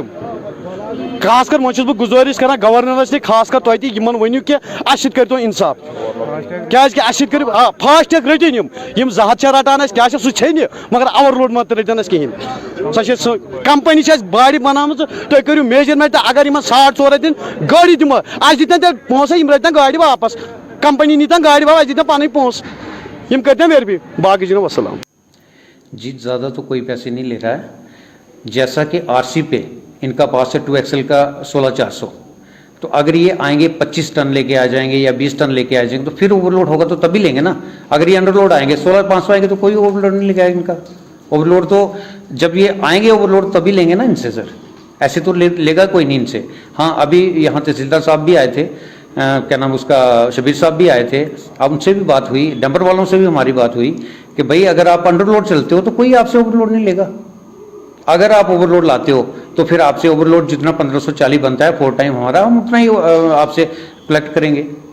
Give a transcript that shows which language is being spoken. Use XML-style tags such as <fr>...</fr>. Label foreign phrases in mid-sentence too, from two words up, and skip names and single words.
<ks>خاص کر وۄنۍ چھُس بہٕ گُزٲرِش کران گورنرس تہِ خاص کر تۄہہِ تہِ یِمن ؤنِو کہِ اَسہِ سۭتۍ کٔرۍتو انصاف کیازکہِ اَسہِ سۭتۍ کٔرِو فاسٹیگ رٔٹِنۍ یِم 2 ہتھ چھِ رٹان اَسہِ کیاہ چھِ سُہ ژھیٚنہِ مگر</ks> <en>over load</en> <ks>مہ رٔٹِنۍ اَسہِ کِہیٖنۍ سۄ چھِ کمپنی چھِ اَسہِ باڑِ بنٲومٕژ تُہۍ کٔرِو میجرمنٹ اگر یِمن 4.5 دِنۍ گٲڑی دِمو اَسہِ دِتن تیٚلہِ پونٛسہٕ یِم رٔٹتن گاڑِ واپس کمپنی نیٖتن گاڑِ واپس اَسہِ دِتن پنٕنۍ پونٛسہٕ یِم کٔرۍتن مہربٲنی باقٕے جناب وسلام</ks> <ur>جی زیادہ تو کوئی پیسے نہیں لے رہا ہے جیسا کہ RC پہ ان کا پاس ہے 2XL کا 16,400 تو اگر یہ آئیں گے 25 ٹن لے کے آ جائیں گے یا 20 ٹن لے کے آ جائیں گے تو پھر</ur> <en>over load</en> <ur>ہوگا تو تبھی لیں گے نا اگر یہ</ur> <en>under load</en> <ur>آئیں گے 16,500 آئیں گے تو کوئی</ur> <en>over load</en> <ur>نہیں لے گا ان کا</ur> <en>over load</en> <ur>تو جب یہ آئیں گے</ur> <en>over load</en> <ur>تبھی لیں گے نا ان سے سر ایسے تو لے گا کوئی نہیں ان سے ہاں ابھی یہاں تحصیلدار صاحب بھی آئے تھے کیا نام اس کا شبیر صاحب بھی آئے تھے اب ان سے بھی بات ہوئی ڈمپر والوں سے بھی ہماری بات ہوئی کہ بھائی اگر آپ</ur> <en>under load</en> <ur>چلتے ہو تو کوئی آپ سے</ur> <en>over load</en> <ur>نہیں لے گا اگر آپ</ur> <en>over load</en> <ur>لاتے ہو تو پھر آپ سے</ur> <en>over load</en> <ur>جتنا 1540 بنتا ہے 4 ٹائم ہمارا ہم اتنا ہی آپ سے کلیکٹ کریں گے</ur>